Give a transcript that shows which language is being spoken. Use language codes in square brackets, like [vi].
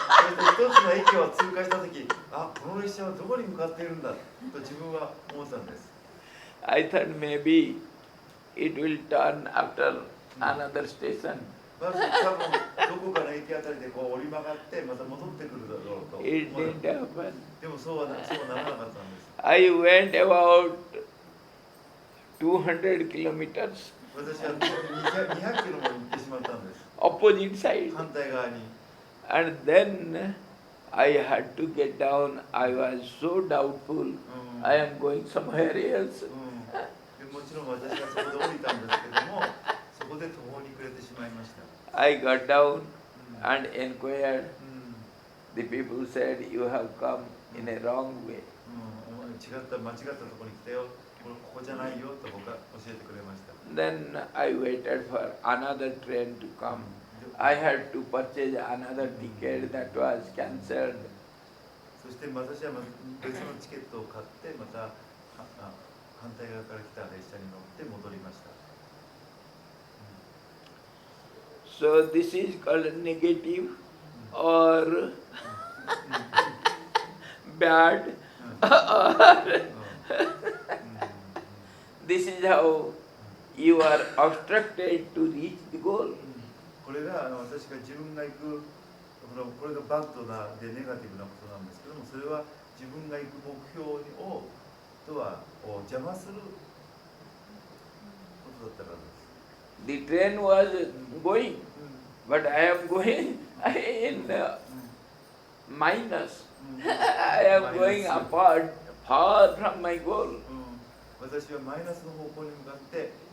[ja] 一つの駅を通過したとき、あ、この列車はどこに向かっているんだと自分は思ったんです。 [en] I thought maybe it will turn after another station. [ja] まず多分どこかの駅あたりでこう折り曲がってまた戻ってくるだろうと。 [en] It didn't happen. [ja] でもそうならなかったんです。 [en] I went about 200 kilometers [ja] 私は200キロも行ってしまったんです。 [en] opposite side. [ja] 反対側に。 [en] And then I had to get down. I was so doubtful. I am going somewhere else. [ja] もちろん私はそこで降りたんですけども、そこで途方に暮れてしまいました。 [en] I got down and inquired. The people said, you have come in a wrong way. [ja] 間違ったところに来たよ。ここじゃないよと僕は教えてくれました。 [en] Then I waited for another train to come. I had to purchase another ticket that was cancelled. [ja] そして私は別のチケットを買ってまた反対側から来た列車に乗って戻りました。 [en] So this is called negative or bad or this is how you are obstructed to reach the goal. [ja] これが私が自分が行くこれがバッドなでネガティブなことなんですけども、それは自分が行く目標を邪魔することだったからです。 [en] The train was going, but I am going in minus. I am going apart, far from my goal. [ja] 私はマイナスの方向に向かって、